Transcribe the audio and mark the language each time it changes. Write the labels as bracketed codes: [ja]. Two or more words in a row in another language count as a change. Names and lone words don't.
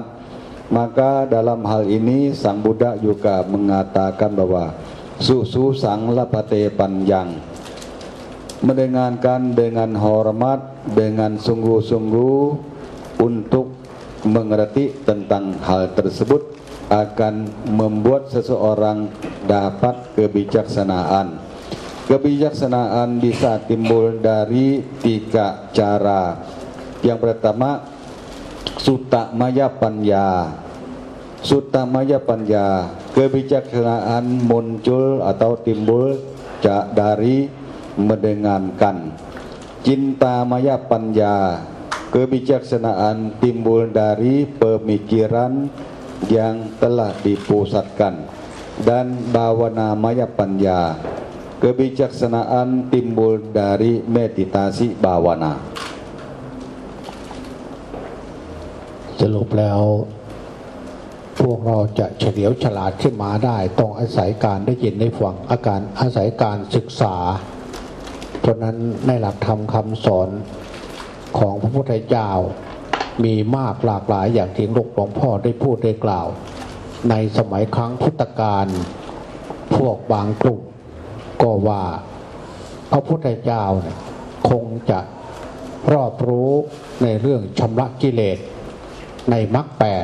[id] Maka dalam hal ini Sang Buddha juga mengatakan bahwa [pi] susu sang lapate panjang, [id] mendengarkan dengan hormat, dengan sungguh-sungguh untuk mengerti tentang hal tersebut akan membuat seseorang dapat kebijaksanaan. Kebijaksanaan bisa timbul dari 3 cara. Yang pertama, [pi] sutta maya panya. Sutta maya panya, [id] kebijaksanaan muncul atau timbul dari mendengarkan. [pi] Cinta maya panya, [id] kebijaksanaan timbul dari pemikiran yang telah dipusatkan. Dan [pi] bawana maya panya, [id] kebijaksanaan timbul dari meditasi bawana. [th] สรุปแล้วพวกเราจะเฉลียวฉลาดขึ้นมาได้ต้องอาศัยการได้ยิน ได้ฟังอาศัยการศึกษาเพราะนั้นในหลักธรรมคำสอนของพระพุทธเจ้ามีมากหลากหลายอย่างที่หลวงพ่อได้พูดได้กล่าวในสมัยครั้งพุทธกาลพวกบางกลุ่มก็ว่าพระพุทธเจ้าคงจะรอบรู้ในเรื่องชำระกิเลสในมรรค 8